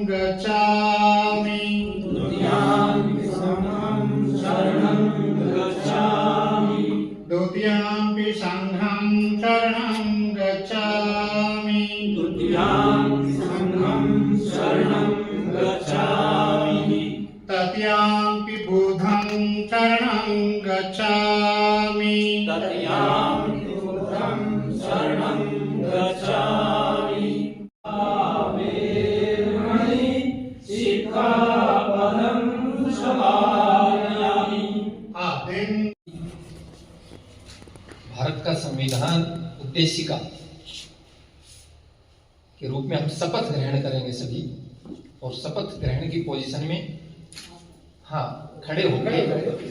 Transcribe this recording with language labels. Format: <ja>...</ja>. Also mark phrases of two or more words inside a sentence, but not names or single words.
<pi>गच्छामि, तृतीयामपि संघं शरणं गच्छामि, द्वितीयामपि संघं शरणं गच्छामि, तृतीयामपि संघं शरणं गच्छामि, तृतीयामपि बुद्धं शरणं गच्छामि, तृतीयामपि बुद्धं शरणं गच्छामि।</pi> <hi>भारत का संविधान उद्देशिका के रूप में हम शपथ ग्रहण करेंगे सभी, और शपथ ग्रहण की पोजीशन में खड़े होंगे।</hi>